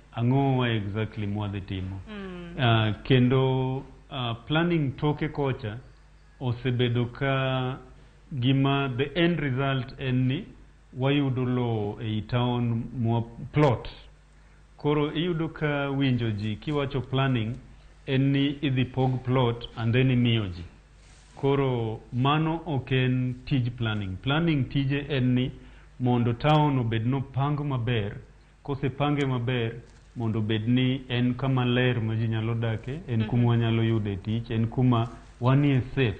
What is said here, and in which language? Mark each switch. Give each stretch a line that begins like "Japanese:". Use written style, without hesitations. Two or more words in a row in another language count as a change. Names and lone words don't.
Luo (Kenya and Tanzania): ang'o exactly mwadhi timo. Kendo planning toke kocha osebedo ka gima
English: the end result
Luo (Kenya and Tanzania): en ni wayudo lo ei
English: town plot.
Luo (Kenya and Tanzania): Koro iyudo ka winjo ji kiwacho planning en ni idhi pog plot
English: and then
Luo (Kenya and Tanzania): imiyo ji. Koro mano oken tij planning. Planning tije en ni mondo town obed no pang maber. Kose pange maber mondo bed ni en kama ler ma ji nyalo dake, en kuma wanyalo yude tich, en kuma wanie safe.